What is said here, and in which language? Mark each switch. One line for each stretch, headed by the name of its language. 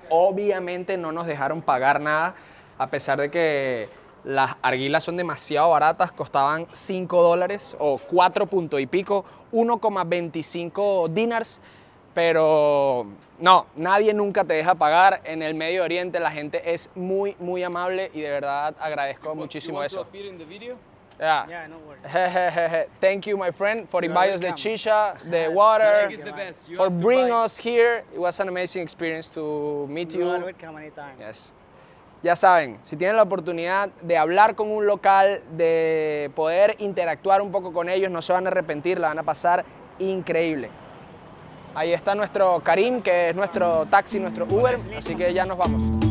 Spanish: Obviamente no nos dejaron pagar nada, a pesar de que las arguilas son demasiado baratas, costaban $5 o 4 punto y pico, 1,25 dinars. Pero no, nadie nunca te deja pagar. En el Medio Oriente la gente es muy amable y de verdad agradezco muchísimo eso.
English: Yeah. Yeah, no worries. Thank you, my friend, for inviting us the chicha, the water, for bringing us here. It was an amazing experience to meet You are you. welcome anytime. Yes.
Spanish: Ya saben, si tienen la oportunidad de hablar con un local, de poder interactuar un poco con ellos, no se van a arrepentir, la van a pasar increíble. Ahí está nuestro Karim, que es nuestro taxi, nuestro Uber, así que ya nos vamos.